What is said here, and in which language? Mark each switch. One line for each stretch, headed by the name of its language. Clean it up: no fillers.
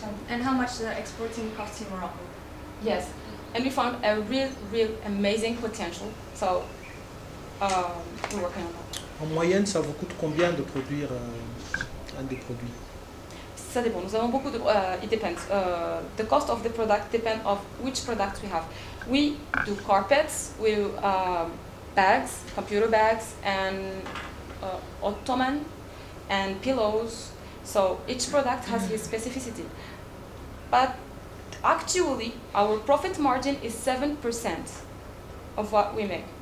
English: and how much the exporting costs in Morocco. Yes, and we found a real amazing potential. So we're working on that.
French: En moyenne, ça vous coûte combien de produire un des produits? Ça dépend. Nous avons beaucoup de.
English: It depends. The cost of the product depends on which product we have. We do carpets, we do bags, computer bags, and ottoman, and pillows. So each product has his specificity. But actually, our profit margin is 7% of what we make.